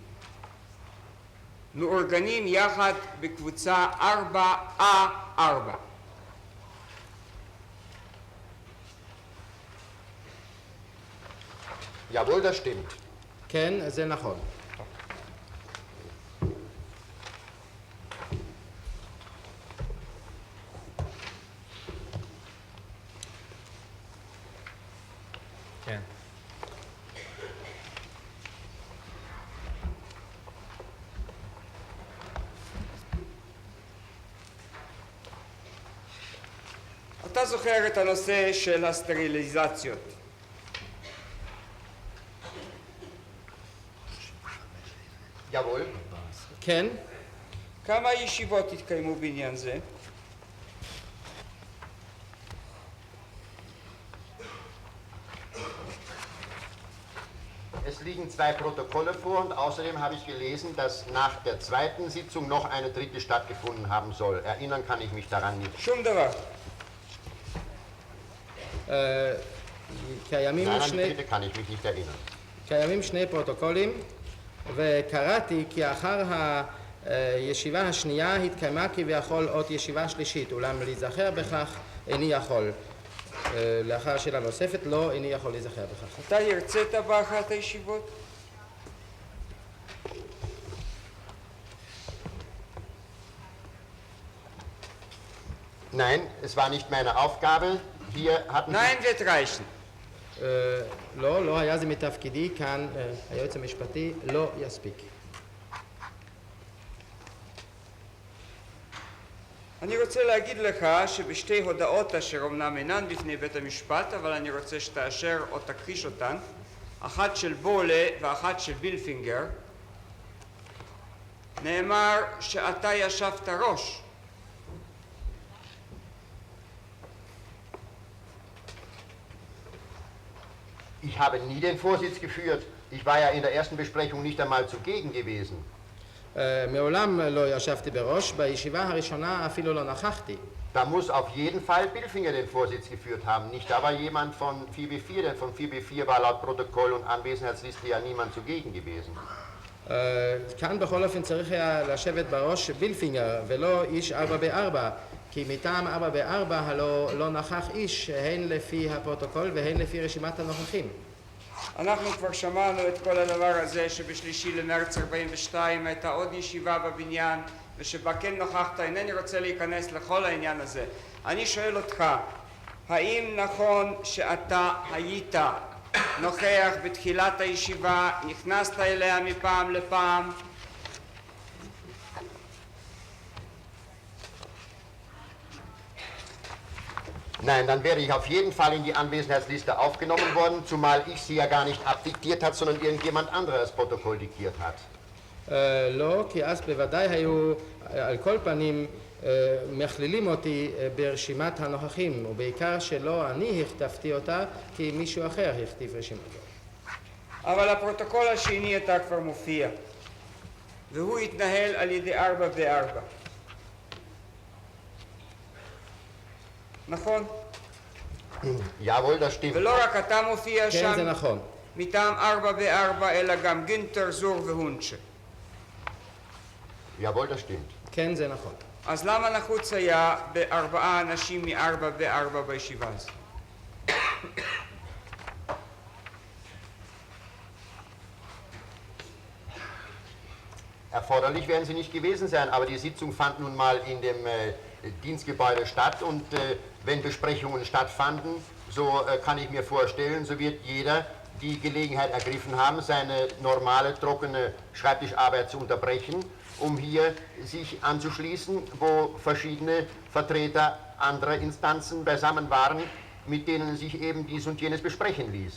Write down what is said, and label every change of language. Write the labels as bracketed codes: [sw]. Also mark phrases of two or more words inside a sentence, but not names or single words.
[he] מאורגנים יחד בקבוצה 4A4. [de] Jawohl, das stimmt. [he] כן, זה נכון. כן. אתה זוכר את הנושא של הסטריליזציות. Jawohl. כן, כמה ישיבות התקיימו בעניין זה? [de] Es liegen 2 Protokolle vor und außerdem habe ich gelesen, dass nach der zweiten Sitzung noch eine dritte stattgefunden haben soll. Erinnern kann ich mich daran nicht. [he] שום דבר. קיימים [de] Nein, an die [he] שני... [de] dritte kann ich mich nicht erinnern. [he] קיימים 2 פרוטוקולים, וקראתי כי אחר הישיבה השנייה התקיימה כביכול עוד ישיבה שלישית, אולם להיזכר בכך איני יכול. לאחר שאלה נוספת לא איני יכול להיזכר בכך. אתה הרצית באחת הישיבות? [de] Nein, es war nicht meine Aufgabe. Hier hatten Nein, wird reichen. [he] לא היה זה מתפקידי, כאן היועץ המשפטי לא יספיק. אני רוצה להגיד לך שבשתי הודעות אשר אומנם אינן בפני בית המשפט, אבל אני רוצה שתאשר או תכחיש אותן, אחת של בולה ואחת של בילפינגר, נאמר שאתה ישבת ראש. [de] Ich habe nie den Vorsitz geführt. Ich war ja in der ersten Besprechung nicht einmal zugegen gewesen. [he] מעולם לא ישבתי בראש, בישיבה הראשונה אפילו לא נכחתי. [de] Da muss auf jeden Fall Billfinger den Vorsitz geführt haben, nicht aber jemand von 4B4, denn von 4B4 war laut Protokoll und Anwesenheitsliste ja niemand zugegen gewesen. [he] כאן בכל אופן צריך היה לשבת בראש בילפינגר ולא איש 4B4, כי מטעם 4B4 הלא לא נכח איש, הן לפי הפרוטוקול והן לפי רשימת הנוכחים. אנחנו כבר שמענו את כל הדבר הזה שבשלישי למרץ 42 הייתה עוד ישיבה בבניין ושבה כן נוכחת. אינני רוצה להיכנס לכל העניין הזה. אני שואל אותך, האם נכון שאתה היית נוכח בתחילת הישיבה, נכנסת אליה מפעם לפעם? [de] Nein, dann wäre ich auf jeden Fall in die Anwesenheitsliste aufgenommen worden, zumal ich sie ja gar nicht abdiktiert hat, sondern irgendjemand anderes das Protokoll diktiert hat. [he] לא, כי אז בוודאי היו על כל פנים מכלילים אותי ברשימת הנוכחים, ובעיקר שלא אני הכתבתי אותה, כי מישהו אחר הכתיב רשימה זו. אבל הפרוטוקול השני אתה כבר מופיע, והוא התנהל על ידי 4B4. נכון? [de] Jawohl, das stimmt. [he] ולא רק אתה מופיע כן, זה שם נכון. מטעם 4B4, אלא גם גינטר, זור והונצ'ה. [de] Jawohl, das stimmt. [he] כן, זה נכון. אז למה נחוץ היה בארבעה אנשים מ4B4 בישיבה הזו? [de] Erforderlich werden sie nicht gewesen sein, aber die Sitzung fand nun mal in dem Dienstgebäude statt und wenn Besprechungen stattfanden, so kann ich mir vorstellen, so wird jeder die Gelegenheit ergriffen haben, seine normale, trockene Schreibtischarbeit zu unterbrechen, um hier sich anzuschließen, wo verschiedene Vertreter anderer Instanzen beisammen waren, mit denen sich eben dies und jenes besprechen ließ.